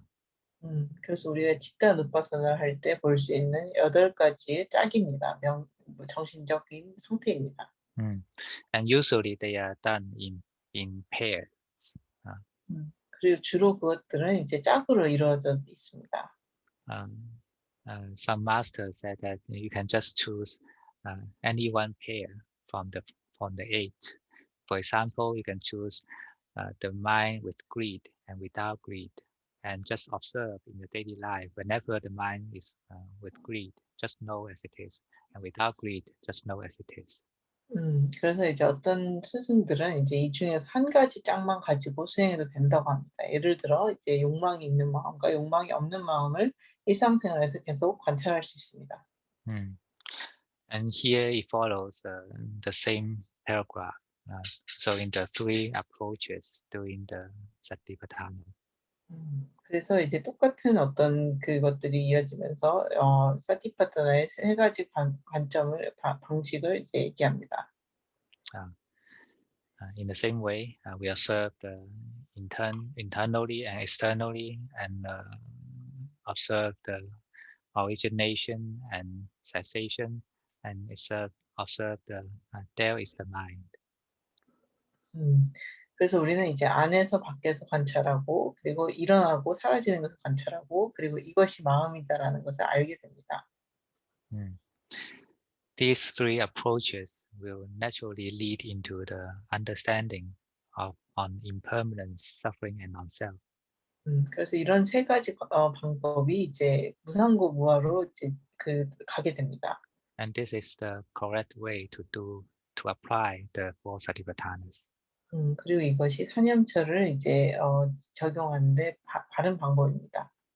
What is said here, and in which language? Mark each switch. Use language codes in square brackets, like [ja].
[ko] 그래서 우리가 치tta 누파사나를 할 때 볼 수 있는 8가지의 짝입니다. 정신적인 상태입니다. [en] And usually they are done in pairs. [ko] 그리고 주로 그것들은 이제 짝으로 이루어져 있습니다. [en] Some masters said that you can just choose any one pair from the 8. For example, you can choose the mind with greed and without greed, and just observe in your daily life. Whenever the mind is with greed, just know as it is, and without greed, just know as it is. [ko] 그래서 이제 어떤 스승들은 이제 이 중에서 한 가지 짝만 가지고 수행해도 된다고 합니다. 예를 들어 이제 욕망이 있는 마음과 욕망이 없는 마음을 일상생활에서 계속 관찰할 수 있습니다. [en] And here it follows the same paragraph. So in the 3 approaches doing the Satipatthana. [ko] 그래서 이제 똑같은 어떤 그것들이 이어지면서 사티파타나의 세 가지 방식을 이제 얘기합니다. [en] In the same way, we observe the internally and externally, and observe the origination and cessation, and observe the there is the mind. [ko] 그래서 우리는 이제 안에서 밖에서 관찰하고 그리고 일어나고 사라지는 것을 관찰하고 그리고 이것이 마음이다라는 것을 알게 됩니다. [en] These three approaches will naturally lead into the understanding of on impermanence, suffering, and non-self. [ko] 그래서 이런 세 가지 방법이 이제 무상고 무아로 이제 가게 됩니다. [en] And this is the correct way to apply the four satipatthanas. [ko] 그리고 이것이 사념처를 이제 적용하는데 바른 방법입니다.